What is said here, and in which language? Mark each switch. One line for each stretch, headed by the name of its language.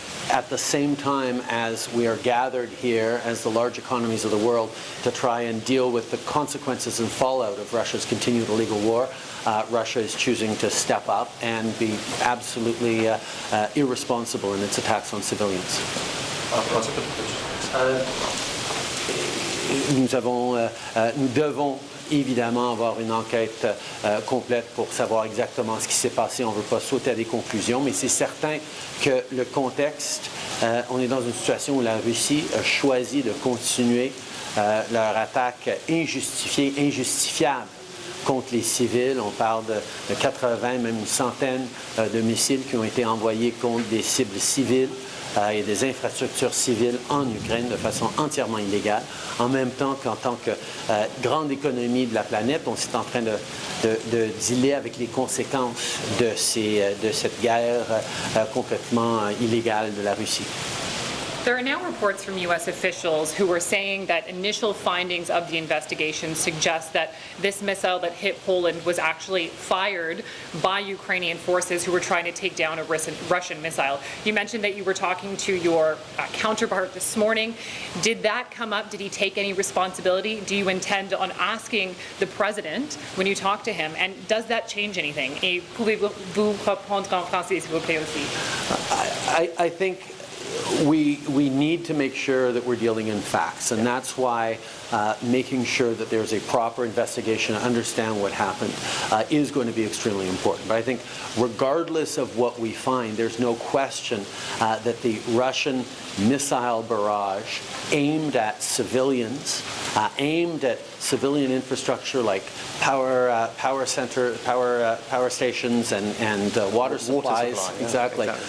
English: At the same time as we are gathered here as the large economies of the world to try and deal with the consequences and fallout of Russia's continued illegal war, Russia is choosing to step up and be absolutely irresponsible in its attacks on civilians.
French: Nous devons évidemment avoir une enquête complète pour savoir exactement ce qui s'est passé. On ne veut pas sauter à des conclusions, mais c'est certain que le contexte, on est dans une situation où la Russie a choisi de continuer leur attaque injustifiée, injustifiable contre les civils. On parle de 80, même une centaine de missiles qui ont été envoyés contre des cibles civiles et des infrastructures civiles en Ukraine de façon entièrement illégale, en même temps qu'en tant que grande économie de la planète, on est en train de dealer avec les conséquences de cette guerre complètement illégale de la Russie.
English: There are now reports from U.S. officials who are saying that initial findings of the investigation suggest that this missile that hit Poland was actually fired by Ukrainian forces who were trying to take down a Russian missile. You mentioned that you were talking to your counterpart this morning. Did that come up? Did he take any responsibility? Do you intend on asking the president when you talk to him? And does that change anything?
French: Et pouvez-vous reprendre en français, s'il vous plaît, aussi?
English: I think we need to make sure that we're dealing in facts, and that's why making sure that there's a proper investigation and understand what happened is going to be extremely important. But I think regardless of what we find, there's no question that the Russian missile barrage aimed at civilians, aimed at civilian infrastructure like power stations and water supplies, exactly.